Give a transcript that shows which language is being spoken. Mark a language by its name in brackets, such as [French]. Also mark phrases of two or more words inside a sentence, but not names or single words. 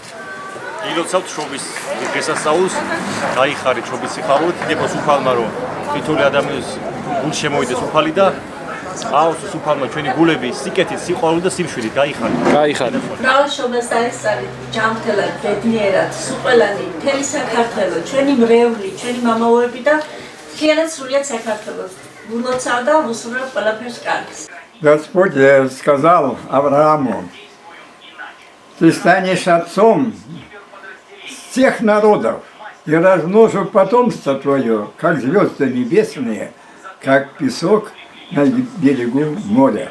[Georgian] გილოცავ შობის დღესასწაულს, გაიხარეთ შობის სიხარულით, დიდებას უფალმა რომ თითოეული ადამიანის გულში შემოვიდეს უფალი და აუცოს უფალმა ჩვენი გულები სიკეთით, სიყვარულით და სიმშვიდით გაიხარეთ. გაიხარეთ. მრავალ შობას დაესწარით, ჯანმრთელად, ბედნიერად, სუყელანი, მთელი საქართველო, ჩვენი მრევლი, ჩვენი მამაოები და მთლიანად სრულიად საქართველოს. გულოცავ და უსურვებ ყველაფერს კარგს. [Russian] Господь сказал Аврааму: ты станешь отцом всех народов и размножу потомство твое, как звезды небесные, как песок на берегу моря.